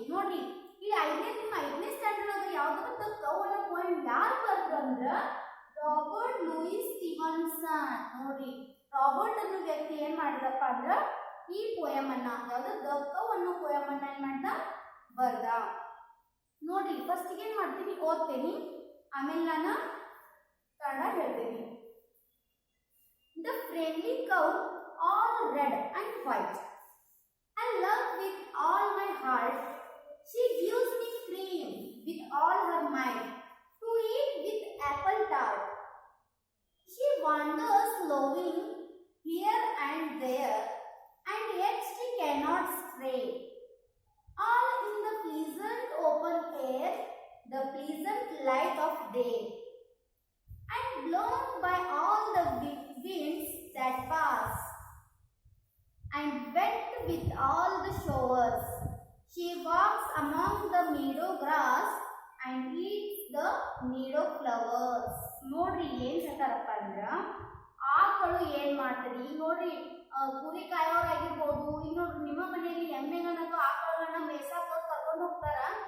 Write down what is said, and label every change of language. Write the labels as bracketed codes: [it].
[kn] ನೋಡ್ರಿ, ಇಲ್ಲಿ 5ನೇ ಸ್ಟ್ಯಾಂಡರ್ಡ್ ಆಗ ಯಾವ್ದಕ್ಕ ಕೌ ಅನ್ನೋ ಪಾಯಿಂಟ್ ಯಾರು ಬರ್ತರು ಅಂದ್ರ ರಾಬರ್ಟ್ ಲೂಯಿಸ್ ಸ್ಟೀವನ್ಸನ್. ನೋಡ್ರಿ, ರಾಬರ್ಟ್ ಅನ್ನೋ ವ್ಯಕ್ತಿ ಏನ್ ಮಾಡಿದಪ್ಪ ಅಂದ್ರ ಈ ಪೋಯಮ್ ಅನ್ನ, ಯಾವ್ದು ದ ಕೌ ಅನ್ನೋ ಪೋಯಮ್ ಅನ್ನ ಏನ್ ಮಾಡ್ದ, ಬರ್ದ. ನೋಡ್ರಿ, ಫಸ್ಟ್ ಏನ್ ಮಾಡ್ತೀನಿ, ಓದ್ತೇನಿ, ಆಮೇಲೆ ನಾನು ಕನ್ನಡ ಹೇಳ್ತೇನೆ. [en] The friendly cow, all red and white, I love with all my heart. She gives me cream with all her might, to eat with apple tart. She wanders loving here and there, and yet she cannot stray. All in the pleasant open air, the pleasant light of day, and blown by all the winds that pass, and wet with all the showers. She walks among the meadow grass and eats the meadow flowers. [kn] ನೋಡ್ರಿ, ಏನ್ ಹೇಳ್ತಾರಪ್ಪ ಅಂದ್ರ ಆಕಳು ಏನ್ ಮಾಡ್ತದೆ. ಈಗ ನೋಡ್ರಿ, ಕುರಿ ಕಾಯೋರಾಗಿರ್ಬೋದು, ಈಗ ನೋಡ್ರಿ ನಿಮ್ಮ ಮನೆಯಲ್ಲಿ ಎಮ್ಮೆಗಳನ್ನ ಆಕಳುಗಳನ್ನ ಮೇಯ್ಸಾಕ ಕರ್ಕೊಂಡು ಹೋಗ್ತಾರ.